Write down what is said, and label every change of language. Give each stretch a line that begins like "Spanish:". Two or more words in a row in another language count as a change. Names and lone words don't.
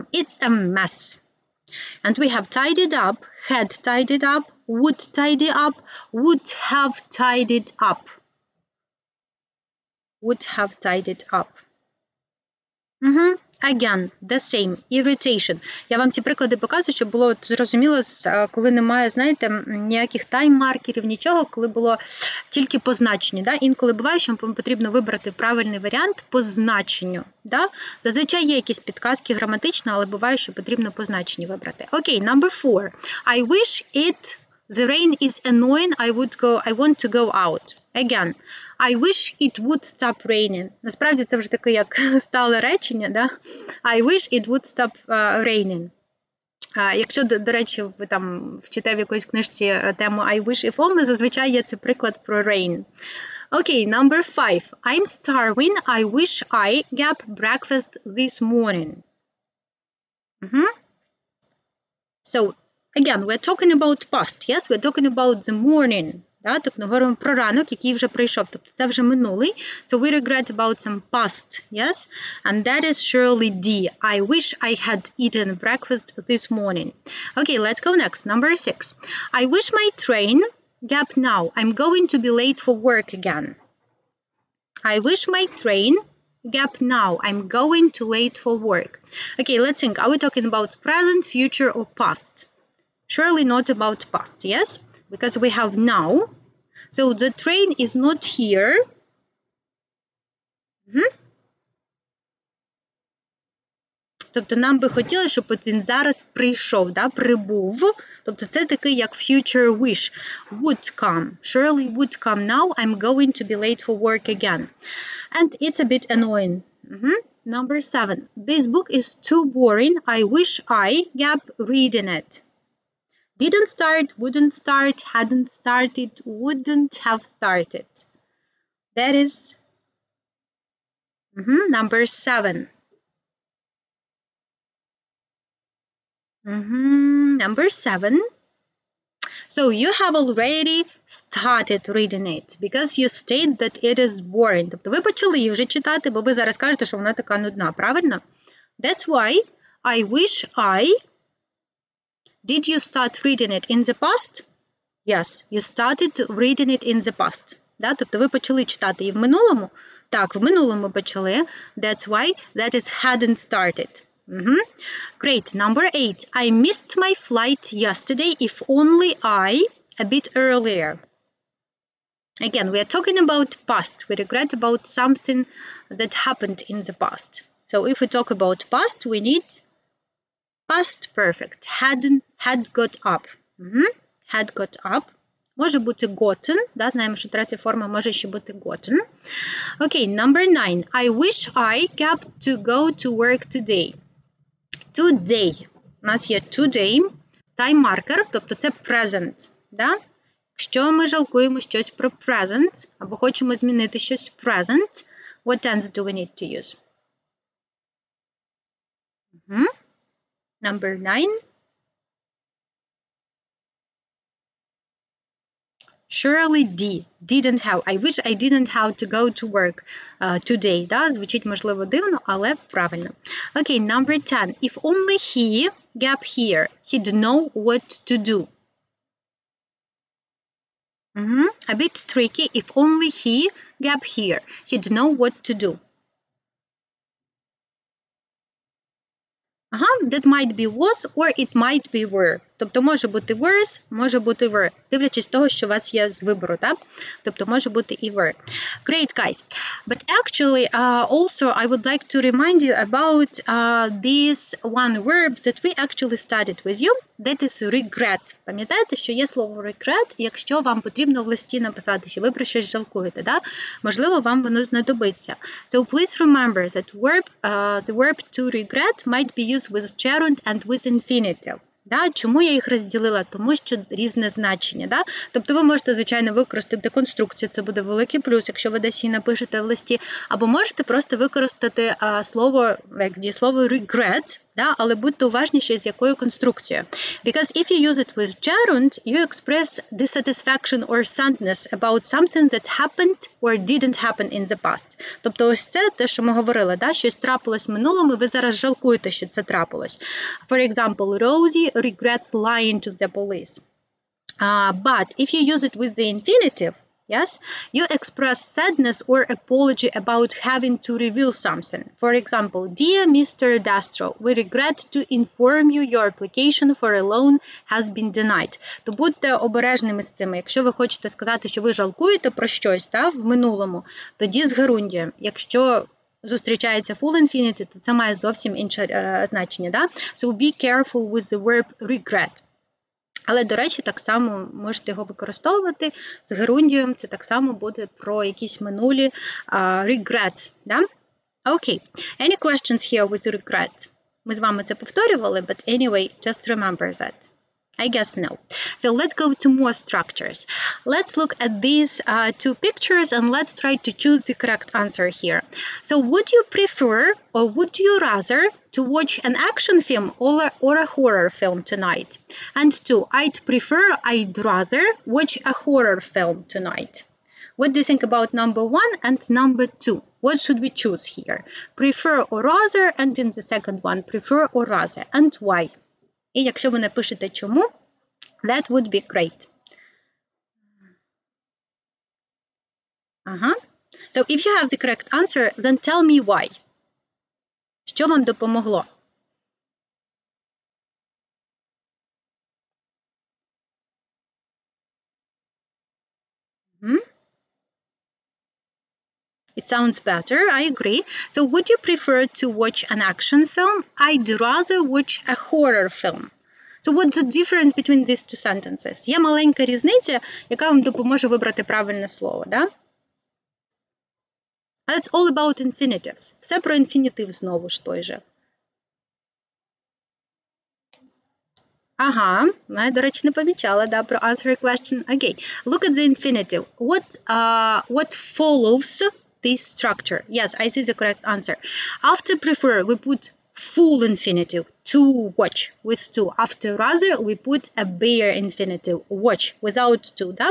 English: It's a mess. And we have tidied up, had tidied up, would tidy up, would have tidied up. Would have tidied up. Again, the same, irritation.
Ukrainian: Я вам ці приклади показую, щоб було зрозуміло, коли немає, знаєте, ніяких тайм-маркерів, нічого, коли було тільки по значенню. Да? Інколи буває, що вам потрібно вибрати правильний варіант по значенню. Да? Зазвичай є якісь підказки граматично, але буває, що потрібно по значенню вибрати. Окей,
English: number 4. I wish the rain is annoying, I want to go out. Again, I wish it would stop raining.
Ukrainian: Насправді це вже таке як стале речення, да?
English: I wish it would stop raining.
Ukrainian: Якщо, до речі, ви там вчите в якоїсь книжці тему
English: I wish if only,
Ukrainian: зазвичай є це приклад про rain.
English: Okay, number 5. I'm starving. I wish I gap breakfast this morning. So, again, we're talking about past, yes? We're talking about the morning.
Ukrainian: Да? Тобто ми говоримо про ранок, який вже пройшов. Тобто це вже минулий.
English: So we regret about some past, yes? And that is surely D. I wish I had eaten breakfast this morning. Okay, let's go next. Number 6. I wish my train gap now. I'm going to be late for work again. I wish my train gap now. I'm going too late for work. Okay, let's think. Are we talking about present, future, or past? Surely not about past, yes? Because we have now. So the train is not here.
Ukrainian: Тобто нам би хотілося, щоб він зараз прийшов, да, прибув. Тобто це такий як
English: future wish. Would come. Surely would come now. I'm going to be late for work again. And it's a bit annoying. Number 7. This book is too boring. I wish I gap reading it. Didn't start, wouldn't start, hadn't started, wouldn't have started. That is number 7. Number 7. So you have already started reading it because you state that it is boring.
Ukrainian: Тобто ви почали її вже читати, бо ви зараз кажете, що вона така нудна, правильно?
English: That's why I wish I... Did you start reading it in the past? Yes, you started reading it in the past.
Ukrainian: Да? Тобто ви почали читати її в минулому? Так, в минулому почали.
English: That's why that is hadn't started. Great. Number 8. I missed my flight yesterday, if only I a bit earlier. Again, we are talking about past. We regret about something that happened in the past. So if we talk about past, we need past perfect. Had got up. Had got up.
Ukrainian: Може бути gotten. Да, знаємо, що третя форма може ще бути gotten.
English: Okay, number 9. I wish I got to go to work today. Today.
Ukrainian: У нас є today,
English: time marker,
Ukrainian: тобто це present. Да? Якщо ми жалкуємо щось про present, або хочемо змінити щось в present,
English: what tense do we need to use? Number 9. Surely D. Didn't have. I wish I didn't have to go to work today.
Ukrainian: Да? Звучить, можливо, дивно, але правильно.
English: Okay, number 10. If only he gap here, he'd know what to do. A bit tricky. If only he gap here, he'd know what to do. That might be was or it might be were.
Ukrainian: Тобто може бути worse, може бути were. Дивлячись того, що у вас є з вибору, так? Тобто може бути і were.
English: Great, guys. But actually, also I would like to remind you about this one verb that we actually studied with you. That is regret.
Ukrainian: Пам'ятаєте, що є слово regret, якщо вам потрібно в листі написати, що ви про щось жалкуєте, да? Можливо, вам воно знадобиться.
English: So please remember that the verb to regret might be used with gerund and with infinitive.
Ukrainian: Да? Чому я їх розділила? Тому що різне значення. Да? Тобто ви можете, звичайно, використати конструкцію, це буде великий плюс, якщо ви десь її напишете в листі, або можете просто використати слово, дієслово regret, да? Але будьте уважніші, з якою конструкцією.
English: Because if you use it with gerund, you express dissatisfaction or sadness about something that happened or didn't happen in the past.
Ukrainian: Тобто ось це те, що ми говорили, да? Щось трапилось в минулому, ви зараз жалкуєте, що це трапилось.
English: For example, Rosie regrets lying to the police. But if you use it with the infinitive, yes, you express sadness or apology about having to reveal something. For example, dear Mr. Dastro, we regret to inform you your application for a loan has been denied.
Ukrainian: То будьте обережними з цим. Якщо ви хочете сказати, що ви жалкуєте про щось, та, в минулому, тоді з герундієм. Якщо зустрічається full infinitive, то це має зовсім інше значення. Да?
English: So be careful with the verb regret.
Ukrainian: Але, до речі, так само можете його використовувати з герундієм. Це так само буде про якісь минулі regrets. Да?
English: Okay. Any questions here with regret?
Ukrainian: Ми з вами це повторювали,
English: but anyway, just remember that. I guess no. So let's go to more structures. Let's look at these two pictures and let's try to choose the correct answer here. So would you prefer or would you rather to watch an action film or a horror film tonight? And two, I'd rather watch a horror film tonight. What do you think about number one and number two? What should we choose here? Prefer or rather, and in the second one, prefer or rather, and why?
Ukrainian: І якщо ви напишете чому,
English: that would be great. So if you have the correct answer, then tell me why.
Ukrainian: Що вам допомогло?
English: It sounds better, I agree. So would you prefer to watch an action film? I'd rather watch a horror film. So what's the difference between these two sentences?
Ukrainian: Є маленька різниця, яка вам допоможе вибрати правильне слово, да?
English: It's all about infinitives.
Ukrainian: Все про інфінітив знову ж той же. Ага, я, до речі, не помічала, да, про
English: answer a question. Okay, look at the infinitive. What follows this structure? Yes, I see the correct answer. After prefer, we put full infinitive, to watch, with to. After rather, we put a bare infinitive, watch, without to,
Ukrainian: да?